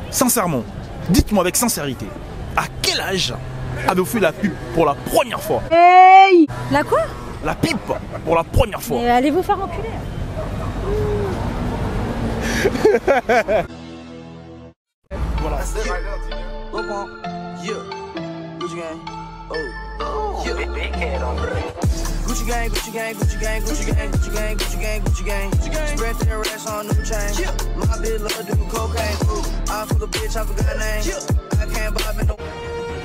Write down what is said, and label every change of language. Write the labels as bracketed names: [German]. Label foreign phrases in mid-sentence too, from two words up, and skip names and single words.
[French] Sincèrement, dites-moi avec sincérité, à quel âge avez-vous fait la pub pour la première fois? Hey! La quoi? La pipe pour la première fois. Mais allez vous faire enculer. Voilà. [English] Gucci gang, Gucci gang, Gucci gang, Gucci gang, Gucci gang, Gucci gang, Gucci gang, Gucci gang. Spread their ass on new chain. My bitch love doing cocaine. I fuck a bitch, I forgot her name. I can't buy me no.